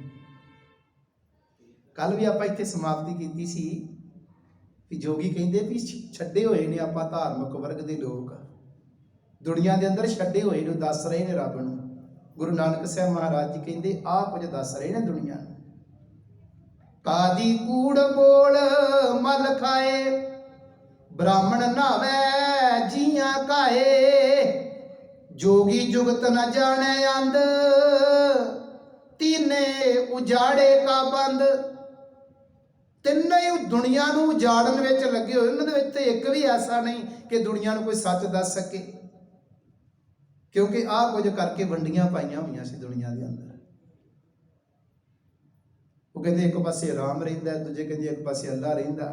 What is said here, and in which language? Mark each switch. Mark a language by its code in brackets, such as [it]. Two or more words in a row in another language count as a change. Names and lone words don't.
[pa] ਕੱਲ ਵੀ ਆਪਾਂ ਇੱਥੇ ਸਮਾਪਤੀ ਕੀਤੀ ਸੀ ਵੀ ਜੋਗੀ ਕਹਿੰਦੇ ਵੀ ਛੱਡੇ ਹੋਏ ਨੇ ਆਪਾਂ ਧਾਰਮਿਕ ਵਰਗ ਦੇ ਲੋਕ, ਦੁਨੀਆ ਦੇ ਅੰਦਰ ਛੱਡੇ ਹੋਏ ਨੂੰ ਦੱਸ ਰਹੇ ਨੇ ਰੱਬ ਨੂੰ। ਗੁਰੂ ਨਾਨਕ ਸਾਹਿਬ ਮਹਾਰਾਜ ਜੀ ਕਹਿੰਦੇ ਆਹ ਕੁਝ ਦੱਸ ਰਹੇ ਨੇ ਦੁਨੀਆ ਨੂੰ। ਕਾਦੀ ਕੂੜ ਬੋਲ ਮਲ ਖਾਏ, ਬ੍ਰਾਹਮਣ ਨਾਵੇ ਜੀਆ ਕਾਏ, ਜੋਗੀ ਜੁਗਤ ਨ ਜਾਣੇ ਅੰਧ, ਤੀਨੇ ਉਜਾੜੇ ਕਾ ਬੰਧ। ਤਿੰਨੇ ਹੀ ਦੁਨੀਆ ਨੂੰ ਉਜਾੜਨ ਵਿੱਚ ਲੱਗੇ ਹੋਏ। ਉਹਨਾਂ ਦੇ ਵਿੱਚ ਤੇ ਇੱਕ ਵੀ ਐਸਾ ਨਹੀਂ ਕਿ ਦੁਨੀਆ ਨੂੰ ਕੋਈ ਸੱਚ ਦੱਸ ਸਕੇ, ਕਿਉਂਕਿ ਆਹ ਕੁਝ ਕਰਕੇ ਵੰਡੀਆਂ ਪਾਈਆਂ ਹੋਈਆਂ ਸੀ ਦੁਨੀਆ ਦੇ ਅੰਦਰ। ਉਹ ਕਹਿੰਦੇ ਇੱਕ ਪਾਸੇ ਰਾਮ ਰਹਿੰਦਾ, ਦੂਜੇ ਕਹਿੰਦੇ ਇੱਕ ਪਾਸੇ ਅੱਲਾ ਰਹਿੰਦਾ।